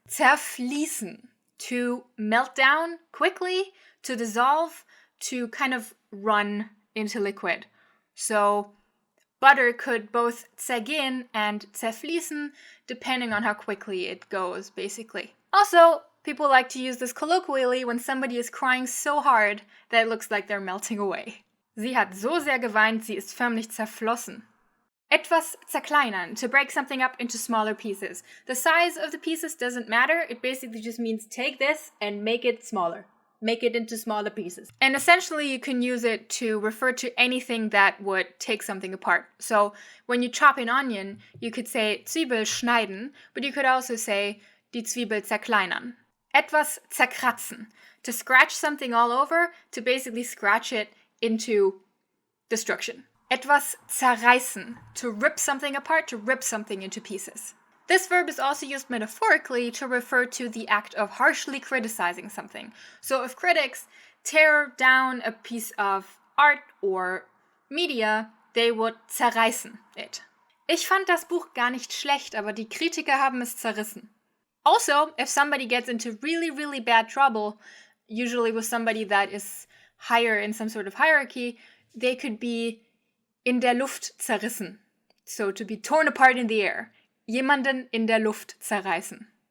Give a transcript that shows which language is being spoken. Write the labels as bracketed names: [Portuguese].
[English] Zerfließen, to melt down quickly, to dissolve, to kind of run into liquid. So butter could both zergehen and zerfließen, depending on how quickly it goes, basically. Also, people like to use this colloquially when somebody is crying so hard that it looks like they're melting away. [German] Sie hat so sehr geweint, sie ist förmlich zerflossen. [English] Etwas zerkleinern, to break something up into smaller pieces. The size of the pieces doesn't matter, it basically just means take this and make it smaller. Make it into smaller pieces. And essentially you can use it to refer to anything that would take something apart. So when you chop an onion, you could say [German] Zwiebel schneiden, [English] but you could also say [German] die Zwiebel zerkleinern. [English] Etwas zerkratzen, to scratch something all over, to basically scratch it into destruction. Etwas zerreißen, to rip something apart, to rip something into pieces. This verb is also used metaphorically to refer to the act of harshly criticizing something. So if critics tear down a piece of art or media, they would zerreißen it. [German] Ich fand das Buch gar nicht schlecht, aber die Kritiker haben es zerrissen. [English] Also, if somebody gets into really, really bad trouble, usually with somebody that is higher in some sort of hierarchy, they could be [German] in der Luft zerrissen. [English] So to be torn apart in the air. [German] Jemanden in der Luft zerreißen.